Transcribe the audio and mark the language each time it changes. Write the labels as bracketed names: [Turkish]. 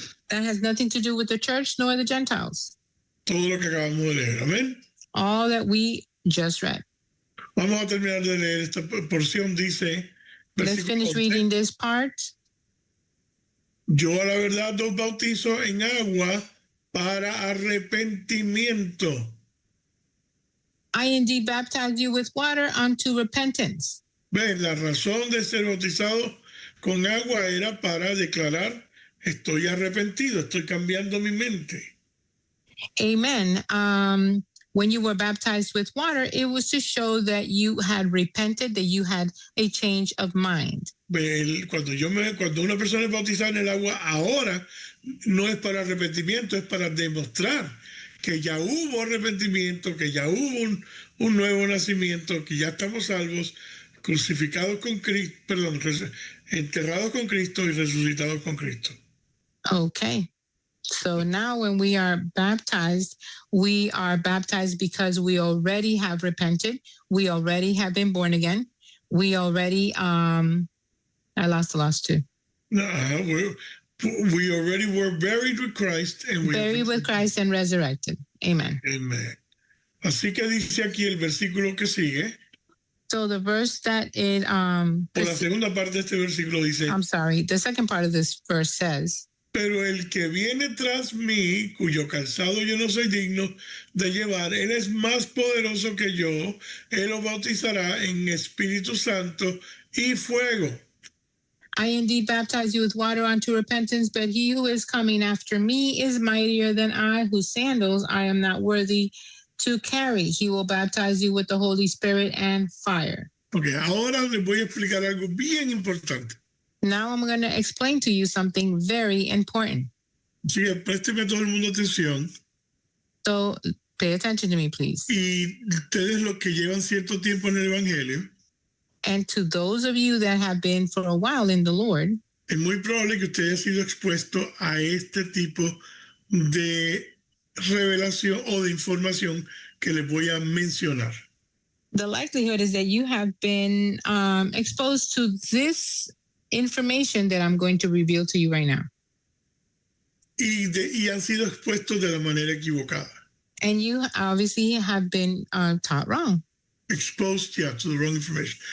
[English] That has nothing to do with the church nor the Gentiles. [Spanish] Todo lo que acabamos de leer. Amén. [English] All that we just read. [Spanish] Vamos a terminar de leer esta porción. Dice, [English] Let's finish [Spanish] 11, [English] reading this part. [Spanish] yo a la verdad os bautizo en agua para arrepentimiento. [English] I indeed baptize you with water unto repentance. [Spanish] Ven, la razón de ser bautizado con agua era para declarar, estoy arrepentido, estoy cambiando mi mente. [English] Amen. When you were baptized with water, it was to show that you had repented, that you had a change of mind. [Spanish] Cuando una persona es bautizada en el agua, ahora no es para arrepentimiento, es para demostrar que ya hubo arrepentimiento, que ya hubo un nuevo nacimiento, que ya estamos salvos, crucificados con Cristo, enterrados con Cristo y resucitados con Cristo. [English] Okay. So now when we are baptized because we already have repented. We already have been born again. We already, I lost the last two. We already were buried with Christ. Buried with Christ and resurrected. Amen. Amen. [Spanish] Así que dice aquí el versículo que sigue. [English] So the verse that it, [Spanish] Por la segunda parte de este versículo dice, [English] I'm sorry, the second part of this verse says, [Spanish] pero el que viene tras mí, cuyo calzado yo no soy digno de llevar, él es más poderoso que yo, él lo bautizará en Espíritu Santo y fuego. [English] I indeed baptize you with water unto repentance, but he who is coming after me is mightier than I, whose sandals I am not worthy to carry. He will baptize you with the Holy Spirit and fire. [Spanish] Okay, ahora les voy a explicar algo bien importante. [English] Now I'm going to explain to you something very important. [Spanish] Sí, présteme todo el mundo atención. [English] So pay attention to me, please. [Spanish] Y ustedes los que llevan cierto tiempo en el Evangelio, [English] And to those of you that have been for a while in the Lord, [Spanish] es muy probable que usted haya sido expuesto a este tipo de revelación o de información que les voy a mencionar. [English] the likelihood is that you have been exposed to this information that I'm going to reveal to you right now. [Spanish] Y han sido expuestos de la manera equivocada. [English] And you obviously have been taught wrong. Exposed, yeah, to the wrong information.